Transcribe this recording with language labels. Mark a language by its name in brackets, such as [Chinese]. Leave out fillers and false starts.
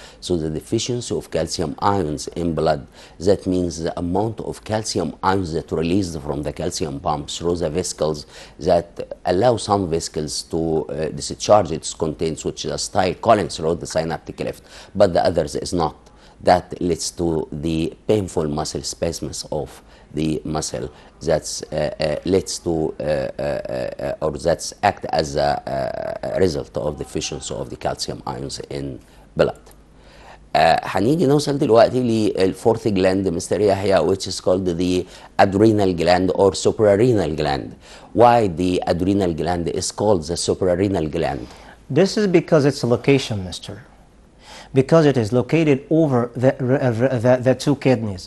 [English] So the deficiency of calcium ions in blood, that means the amount of calcium ions that released from the calcium pump through the vesicles that allow some vesicles to discharge its contents, which is a style column through the synaptic cleft, but the others is not. That leads to the painful muscle spasms of the muscle that's leads to or that's act as a result of deficiency of the calcium ions in blood. [Arabic] هنيجي نوصل دلوقتي للفورث gland, Mr. [English] Yahya, which is called the adrenal gland or suprarenal gland. Why the adrenal gland is called the suprarenal gland? This is because it's a location, Mr. Because it is located over the two kidneys.